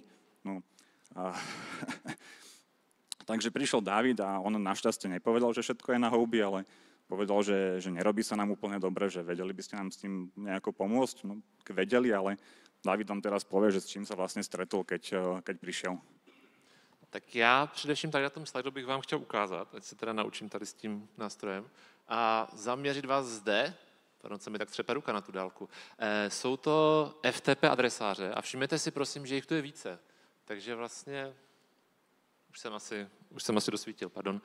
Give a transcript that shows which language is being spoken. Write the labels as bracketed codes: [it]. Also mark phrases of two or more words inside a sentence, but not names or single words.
[sk] No. Takže prišiel David a on našťastie nepovedal, že všetko je [cs] na houby, [sk] ale povedal, že nerobí sa nám úplne dobre, že vedeli by ste nám s tým nejako pomôcť. No, vedeli, ale David vám teraz povie, že s čím sa vlastne stretol, keď prišiel. [cs] Tak já především tady na tom slajdu bych vám chtěl ukázat, ať se teda naučím tady s tím nástrojem, a zaměřit vás zde, pardon, se mi tak třepe ruka na tu dálku, jsou to FTP adresáře a všimněte si prosím, že jich tu je více. Takže vlastně, už jsem asi dosvítil, pardon.